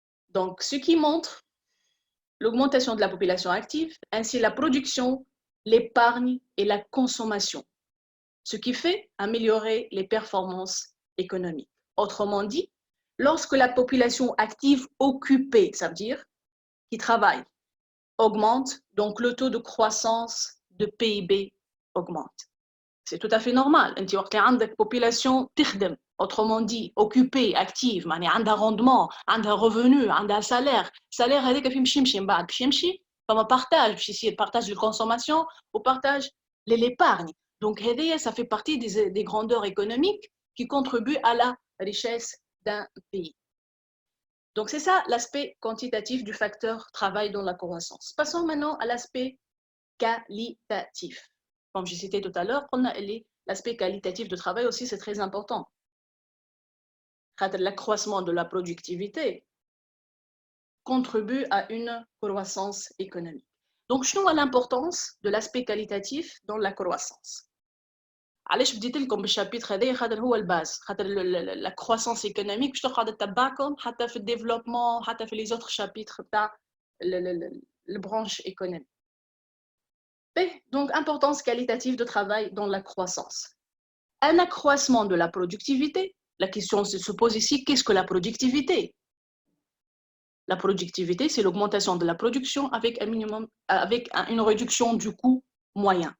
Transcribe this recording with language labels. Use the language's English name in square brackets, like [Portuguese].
[French] Donc, ce qui montre l'augmentation de la population active, ainsi la production, l'épargne et la consommation, ce qui fait améliorer les performances économiques. Autrement dit, lorsque la population active occupée, ça veut dire qui travaille, augmente, donc le taux de croissance de PIB augmente. C'est tout à fait normal. [Arabic] انت وقت اللي عندك population تخدم, [French] autrement dit occupée, active, [Arabic] معناها عندها rendement, عندها revenu, عندها salaire. Salaire هذاك في يمشي من بعد باش يمشي فما partage باش يصير [French] partage de consommation ou partage de l'épargne. Donc [Arabic] هذايا [French] ça fait partie des grandeurs économiques qui contribuent à la richesse d'un pays. Donc c'est ça l'aspect quantitatif du facteur travail dans la croissance. Passons maintenant à l'aspect qualitatif. Comme j'ai cité tout à l'heure, l'aspect qualitatif de travail aussi, c'est très important. L'accroissement de la productivité contribue à une croissance économique. Donc, je vois l'importance de l'aspect qualitatif dans la croissance. [Arabic] علاش بديت لكم بالشابيتر هذايا خاطر هو الباز خاطر لا كروسانس ايكونوميك باش تقعد تتبعكم حتى في الديفلوبمون حتى في لي زوتر شابيتر تاع البرانش ايكونوميك. [French] Donc, importance qualitative de travail dans la croissance. Un accroissement de la productivité, la question se pose ici, qu'est-ce que la productivité? La productivité, c'est l'augmentation de la production avec un minimum, avec une réduction du coût moyen.